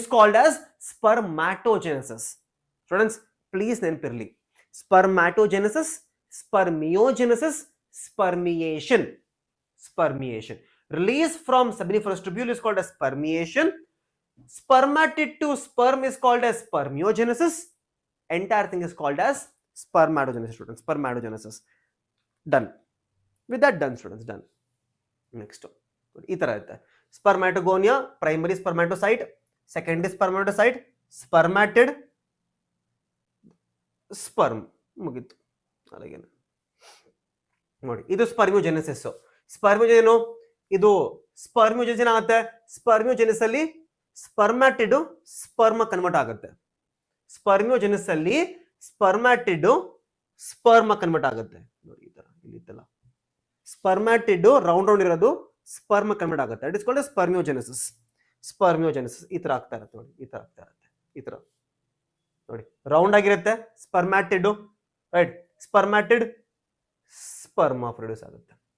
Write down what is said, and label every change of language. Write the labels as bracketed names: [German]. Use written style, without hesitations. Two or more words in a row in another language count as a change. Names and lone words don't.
[English] called as spermatogenesis students please ನೆನಪಿರಲಿ spermatogenesis spermiogenesis spermiation release from seminiferous tubule is called as spermiation spermatid to sperm is called as spermiogenesis entire thing is called as spermatogenesis students spermatogenesis done with that done students done next [Kannada] ಈ ತರ ಇರುತ್ತೆ [English] spermatogonia primary spermatocyte secondary spermatocyte spermatid [Kannada] sperm ಮುಗಿತು అలాగే ನೋಡಿ ಇದು [English] spermiogenesis spermiogenu [Kannada] ಇದು ಸ್ಪರ್ಮಿಯೋಜೆನೆಸ್ ಏನಾಗುತ್ತೆ ಸ್ಪರ್ಮಿಯೋಜೆನೆಸ್ ಅಲ್ಲಿ [English] spermatid sperm [Kannada] ಕನ್ವರ್ಟ್ ಆಗುತ್ತೆ ಸ್ಪರ್ಮಿಯೋಜೆನೆಸ್ ಅಲ್ಲಿ [English] spermatid sperm convert [Kannada] ಆಗುತ್ತೆ ನೋಡಿ ಈ ತರ ಇಲ್ಲಿ ಇತ್ತಲ್ಲ [English] spermatid round [Kannada] ಇರೋದು [English] sperm convert [Kannada] ಆಗುತ್ತೆ [English] that is called spermiogenesis [Kannada] ಈ ತರ ಆಗ್ತಾ ಇರುತ್ತೆ ನೋಡಿ ಈ ತರ ಆಗ್ತಾ ಇರುತ್ತೆ ಈ ತರ ನೋಡಿ ರೌಂಡ್ ಆಗಿರುತ್ತೆ [English] spermatid right spermatid sperm produce [Kannada] ಆಗುತ್ತೆ